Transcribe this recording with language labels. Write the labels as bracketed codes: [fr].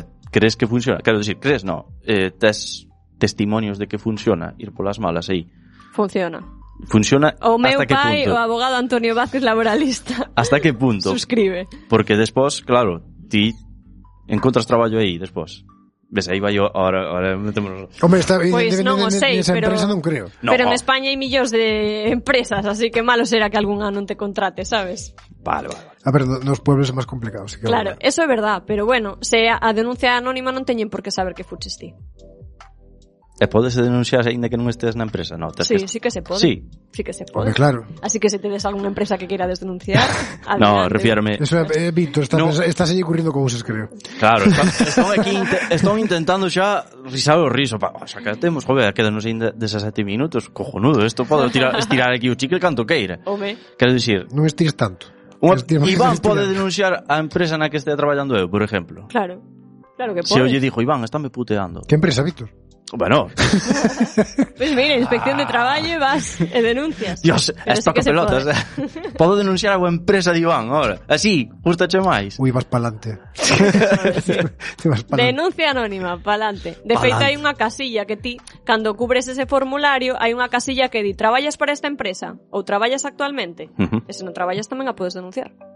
[gl] Crees que funciona? Quero dicir, crees? No. Tes testimonios de que funciona ir polas malas aí? Funciona. Funciona o meu pai, o abogado Antonio Vázquez, laboralista. Hasta que punto? Suscribe. Porque despois, claro, ti encontras traballo aí despois. Ves, aí vai ahora metemos... [es] Hombre, está bien, pues no creo. [gl] Pero en España hai millóns de empresas, así que malo será que algún ano te contrate, ¿sabes? Vale. A ver, nos pueblos é máis complicado, así que... Claro, vale. Eso é verdad, pero bueno, se a denuncia anónima non teñen por que saber que fuches ti. E podes denunciar aínda que non estés na empresa, no? Sí, sí que se pode. Sí. Sí que se pode. Porque claro. Así que se tedes algunha empresa que queira desdenunciar, no, refiérome. Eso é, Víctor, estás aí currindo con uses, creo. Claro, estou intentando xa risar o riso. Xa que temos, joder, quedanos aínda 17 minutos. Cojonudo, isto podo estirar aquí o chicle canto queira. Home. Quero dicir... Non estires tanto. Iván pode denunciar a empresa na que estea traballando eu, por exemplo. Claro. Claro que pode. Se eu lle dixo, Iván, estáme puteando. Que empresa, Víctor? Bueno. Pues mira, inspección de traballo e vas e denuncias. [es] Dios, esto que pelotas. [gl] Podo denunciar a boa empresa de Iván, ahora. Así, justo che máis. Uy, vas pa'lante. Denuncia anónima, pa'lante. De feito, hai unha casilla que ti, cando cubres ese formulario, hai unha casilla que di, traballas para esta empresa? Ou traballas actualmente? Uh-huh. E se non traballas, tamén a podes denunciar.